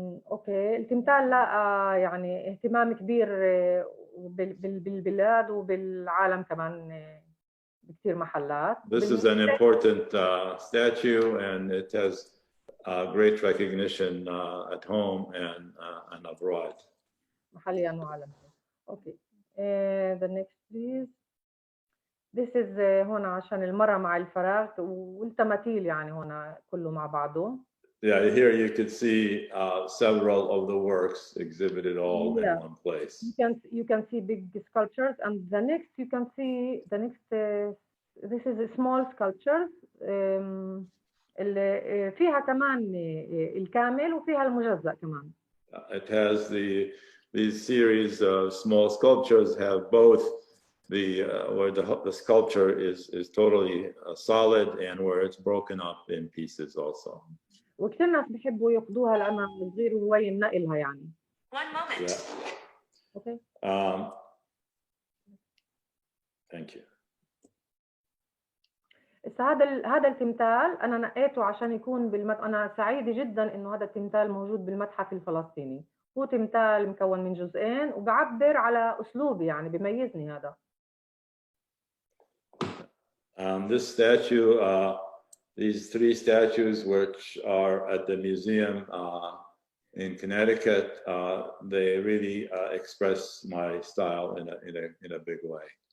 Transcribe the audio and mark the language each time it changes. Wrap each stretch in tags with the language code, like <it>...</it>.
<ar>اوكي، التمثال لقى يعني اهتمام كبير بالبلاد وبالعالم كمان بكثير محلات.</ar> <en>This is an important statue, and it has great recognition at home and abroad.</en> <ar>محليا وعالميا. اوكي.</ar> <en>The next please. This is</en> <ar>هنا عشان المرأة مع الفراغ والتماثيل يعني هنا كله مع بعضه.</ar> <en>Yeah, here you could see several of the works exhibited all in one place. You can see big sculptures, and the next you can see the next. This is a small sculptures.</en> <ar>اللي فيها كمان الكامل وفيها المجزأ كمان.</ar> <en>It has these series of small sculptures have both where the sculpture is totally solid and where it's broken up in pieces also.</en> <ar>وكثير ناس بيحبوا ياخذوها لأنها صغير وهي نقلها يعني.</ar> <en>One moment. Yeah. Okay. Thank you.</en> <ar>هذا التمثال أنا نقيته عشان يكون أنا سعيدة جدا إنه هذا التمثال موجود بالمتحف الفلسطيني. هو تمثال مكون من جزئين وبعبر على أسلوبي يعني بيميزني هذا.</ar> <en>This statue, these three statues which are at the museum in Connecticut, they really express my style in a big way.</en>